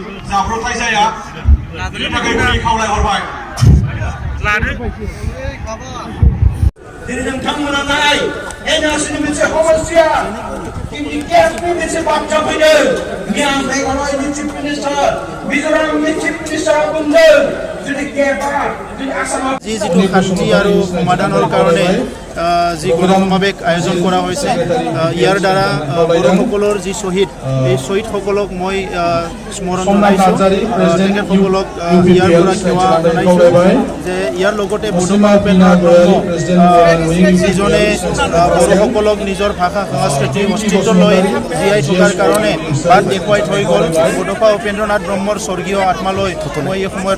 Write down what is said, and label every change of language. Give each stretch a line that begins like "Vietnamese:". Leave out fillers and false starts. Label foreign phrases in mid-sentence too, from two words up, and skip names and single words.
Bodo: जाब्रबथाय जाया बेनि थाखाय गुरै खावलायहरबाय दिनै नोंथांमोनाहाय एनआरसिनि मोनसे समस्या जोंनि गेसनि मोनसे बाथ्रा फैदों मैया मेघालयनि
English: chief minister
Bodo: मिज'रामनि चिफ मिनिस्टारा बुंदों जुदि गेपआ जुदि आसामाव
Assamese: যিটো শান্তি আৰু সমাধানৰ কাৰণে যি গণসমাৱেশ আয়োজন কৰা হৈছে ইয়াৰ দ্বাৰা বড়োসকলৰ যি শ্বহীদ এই শ্বহীদসকলক মই স্মৰণ জনাইছোঁ তেখেতসকলক ইয়াৰ পৰা সেৱা জনাইছোঁ যে ইয়াৰ লগতে বডুমা উপেন্দ্ৰ ব্ৰহ্ম যিজনে বড়োসকলক নিজৰ ভাষা সংস্কৃতি অস্তিত্ব লৈ জীয়াই থকাৰ কাৰণে বাট দেখুৱাই থৈ গ'ল বডুমা উপেন্দ্ৰনাথ ব্ৰহ্মৰ স্বৰ্গীয় আত্মালৈ মই এই সময়ত